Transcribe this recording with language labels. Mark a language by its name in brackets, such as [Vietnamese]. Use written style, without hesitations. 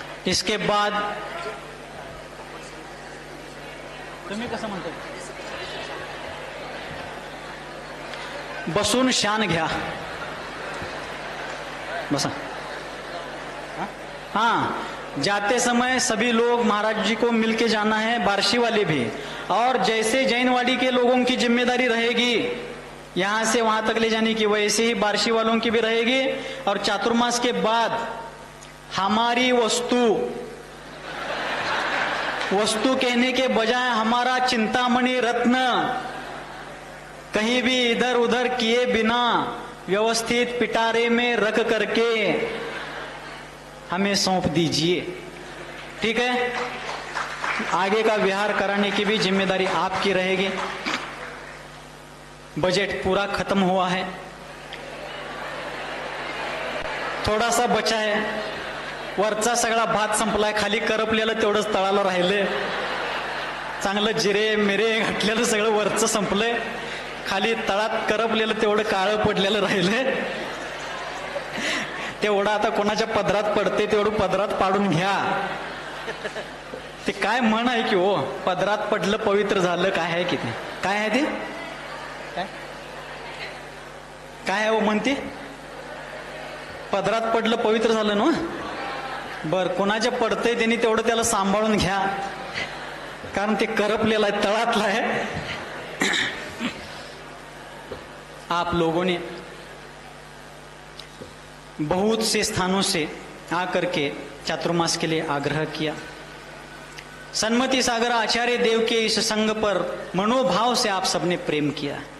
[Hindi] इसके बाद [Marathi] तुम्ही कसं म्हणतो, बसून शान घ्या, बसा। [Hindi] हाँ, जाते समय सभी लोग महाराज जी को मिलके जाना है, बार्शी वाले भी। और जैसे जैनवाड़ी के लोगों की जिम्मेदारी रहेगी यहां से वहां तक ले जाने की, वैसे ही बार्शी वालों की भी रहेगी। और चातुर्मास के बाद हमारी वस्तु कहने के बजाय हमारा चिंतामणि रत्न कहीं भी इधर उधर किए बिना व्यवस्थित पिटारे में रख करके हमें सौंप दीजिए, ठीक है। आगे का विहार कराने की भी जिम्मेदारी आपकी रहेगी। बजट पूरा खत्म हुआ है, थोड़ा सा बचा है। [Marathi] वरचा सगळा भात संपलाय, खाली करपलेलं तेवढंच तळाला राहिले। चांगलं जिरे मिरे घातलेलं सगळं वरचं संपलंय, खाली तळात करपलेलं तेवढं काळं पडलेलं राहिले। तेवढं आता कोणाच्या पदरात पडते तेवढं पदरात पाडून घ्या। ते काय म्हण आहे की हो, पदरात पडलं पवित्र झालं, काय आहे की ते, काय आहे ते, काय आहे हो म्हणते, पदरात पडलं पवित्र झालं ना। बर, कोणाच्या पडतंय त्यांनी तेवढं त्याला सांभाळून घ्या, कारण ते करपलेलं आहे, तळातलं आहे। [Hindi] आप लोगों ने बहुत से स्थानों से आकर के चातुर्मास के लिए आग्रह किया। सन्मति सागर आचार्य देव के इस संग पर मनोभाव से आप सबने प्रेम किया।